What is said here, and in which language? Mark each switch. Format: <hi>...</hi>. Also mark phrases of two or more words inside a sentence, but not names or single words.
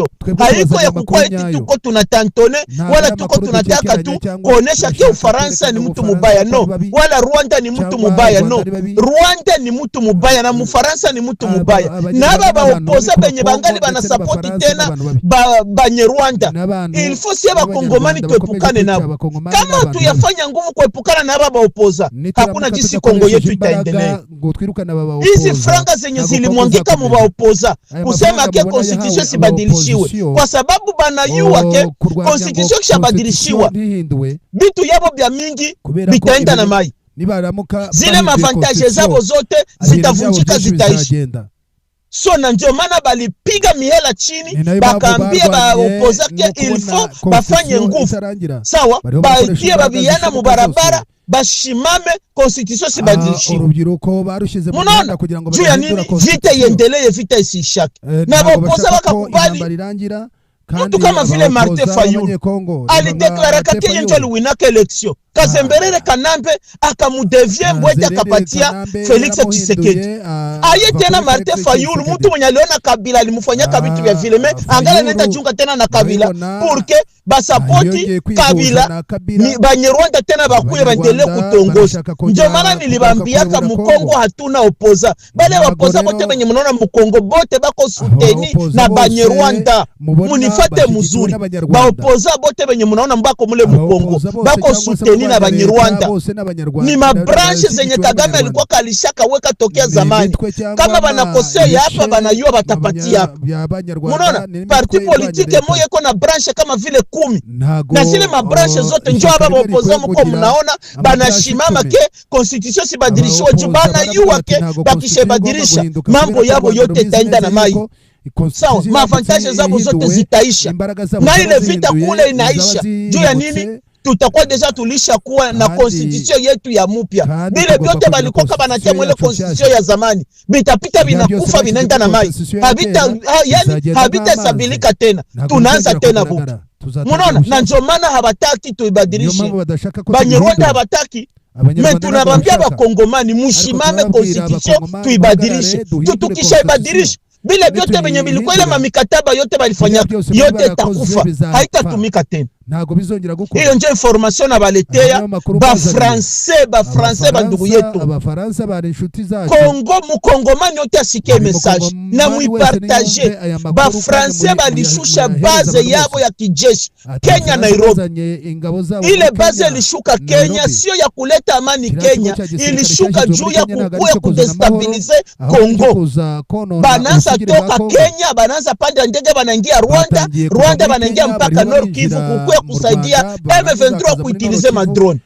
<sw>Haiko ya kukua eti tuko tunatantone wala tuko tunataka tu kuonesha ki Ufaransa ni mtu mubaya no, wala Rwanda ni mtu mubaya no. Rwanda ni mtu mubaya na Mufaransa ni mtu mubaya. Na baba opoza benye bangali bana support tena banye Rwanda.</sw> <fr>Il faut</fr> <sw>si ba Kongomani tuepukane nabo. Kama tuyafanya nguvu kuepukana na baba opoza, hakuna jinsi Kongo yetu itaendelea. Hizi franga zenye zilimwangika mu ba opoza kusema ke constitution sibadilishiwe kwa sababu banayua ke constitution kishabadilishiwa bitu yabo bya mingi bitaenda na mai. Zile mavantage zabo zote zitavunjika zitaishi. So na ndio maana balipiga mihela chini bakaambia ba opoza ke</sw> <fr>il faut</fr> <sw>bafanye nguvu. Sawa, baitie babiana mu barabara bashimame constitution sibadilishiwe. Munaona juu ya nini vita iendelee, vita isishake na bapoza bakakubali. Mtu kama vile Martin Fayulu alideklara kake njo aliwinaka election Kazemberere Kanambe akamudevie mbwete akapatia Felix Tshisekedi. Aye tena Martin Fayulu mtu mwenye aliona Kabila alimufanyaka vitu vya vile me angala nenda junga tena na Kabila porque basapoti Kabila ni Banyarwanda tena bakuye bandele kutongoza. Ndio maana nilibambiaka Mukongo hatuna opoza. Bale wapoza bote benye mnaona Mukongo bote bako suteni na Banyarwanda. Munifate muzuri. Ba opoza bote benye mnaona mbako mule Mukongo bako suteni na Banyarwanda. Ni mabranche zenye Kagame alikuwa kalishaka weka tokea zamani. Kama banakosea hapa banayua batapatia hapa. Munaona</sw> <fr>parti politique</fr> <sw>moja iko na branche kama vile 10. Na zile mabranche zote njoo hapa opoza mko mnaona banashimama ke constitution sibadilishiwe juu banayua ke bakishebadilisha mambo yabo yote itaenda na mai. Sawa, mavantage zabo zote zitaisha. Na ile vita kule inaisha. Juu ya nini? Tutakuwa deja tulisha kuwa na constitution yetu ya mupya. Bile vyote balikuwa kama natia mwele constitution ya zamani. Bitapita binakufa binaenda na mai. Habita sabilika tena. Tunaanza tena buka. Munaona? Na ndio maana habataki tuibadilishe. Banyarwanda habataki. Me tunabambia ba Kongomani mushimame constitution tuibadilishe. Tutukisha ibadilishe. Bile vyote benye bilikuwa ile mamikataba yote balifanya yote takufa. Haitatumika tena. Hiyo ndio information abaletea ba français bandugu yetu. Kongo mukongomani yote asikie message na muipartager. Ba français balishusha base yabo ya kijeshi Kenya Nairobi. Ile base ilishuka Kenya sio ya kuleta amani Kenya, ilishuka juu ya kukuya kudestabilize Kongo. Bananza toka Kenya, bananza panda ndege banaingia Rwanda banaingia mpaka Nord Kivu kukuya kusaidia M23 kuutilize madrone.</sw>